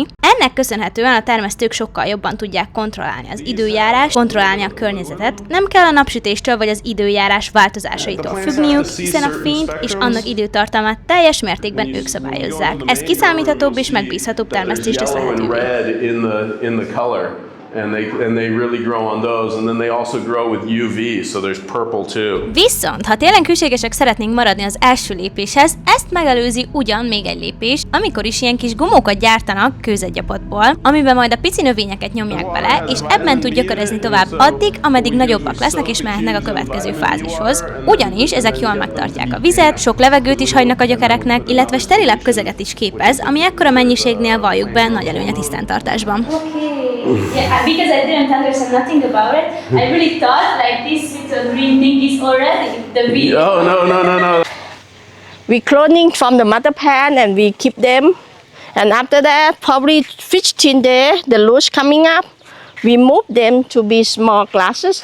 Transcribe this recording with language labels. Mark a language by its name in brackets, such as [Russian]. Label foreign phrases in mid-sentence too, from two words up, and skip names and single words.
[Hungarian] Ennek köszönhetően a termesztők sokkal jobban tudják kontrollálni az időjárást, kontrollálni a környezetet. Nem kell a napsütéstől vagy az időjárás változásaitól függniük, hiszen a fényt és annak időtartamát teljes mértékben ők szabályozzák. Ez kiszámíthatóbb és megbízhatóbb termesztést tesz lehetővé. [English] And they really grow on those, and then they also grow with UV, so there's purple too. [Hungarian] Viszont, ha tényleg hűségesek szeretnénk maradni az első lépéshez, ezt megelőzi ugyan még egy lépés, amikor is ilyen kis gumókat gyártanak kőzetgyapotból, amiben majd a pici növényeket nyomják bele, és ebben tud gyökerezni tovább addig, ameddig nagyobbak lesznek és mehetnek a következő fázishoz. Ugyanis ezek jól megtartják a vizet, sok levegőt is hagynak a gyökereknek, illetve sterilebb közeget is képez, ami ekkora mennyiségnél valljuk be nagy előny a tisztántartásban. [English] Yeah, because I didn't understand nothing about it, I really thought like this little green thing is already the bee. Oh, no. We cloning from the mother plant and we keep them. And after that, probably 15 days, the roots coming up, we move them to be small glasses.